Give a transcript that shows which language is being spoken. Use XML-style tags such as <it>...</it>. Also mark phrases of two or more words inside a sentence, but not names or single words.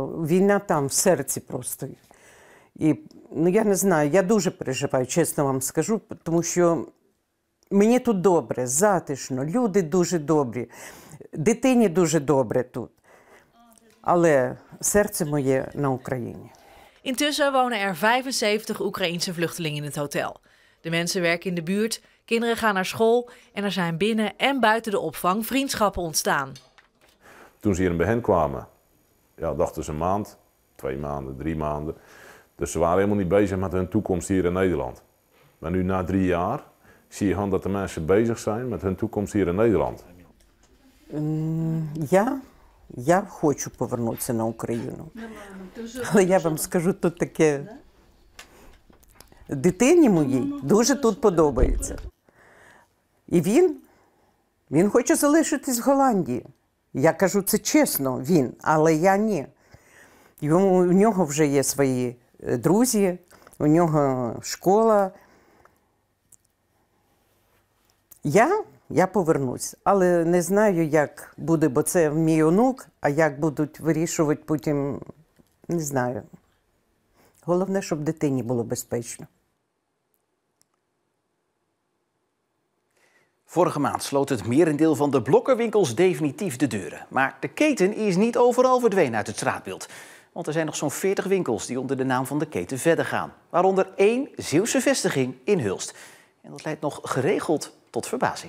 <uk>Війна там, в серці просто. І, я не знаю, я дуже переживаю, чесно вам скажу, тому що мені тут добре, затишно, люди дуже добрі, дитині дуже добре тут. Але серце моє на Україні.</uk> <nl>Intussen wonen er 75 Oekraïense vluchtelingen in het hotel. De mensen werken in de buurt, kinderen gaan naar school en er zijn binnen en buiten de opvang vriendschappen ontstaan. Toen ze hier in begin kwamen, ja, dachten ze een maand, 2 maanden, 3 maanden. Dus ze waren helemaal niet bezig met hun toekomst hier in Nederland. Maar nu na 3 jaar zie je gewoon dat de mensen bezig zijn met hun toekomst hier in Nederland.</nl> <uk>Я хочу повернутися на Україну. Але я вам скажу тут таке. Дитині моїй дуже тут подобається. І він хоче залишитись в Голландії. Я кажу, це чесно, він, але я ні. У нього вже є свої друзі, у нього школа. я повернусь. Але не знаю, як буде, бо це мій онук, а як будуть вирішувати потім, не знаю. Головне, щоб дитині було безпечно.</uk> <nl>Vorige maand sloot het merendeel van de blokkerwinkels definitief de deuren. Maar de keten is niet overal verdwenen uit het straatbeeld. Want er zijn nog zo'n 40 winkels die onder de naam van de keten verder gaan. Waaronder 1 Zeeuwse vestiging in Hulst. En dat leidt nog geregeld tot verbazing.</nl>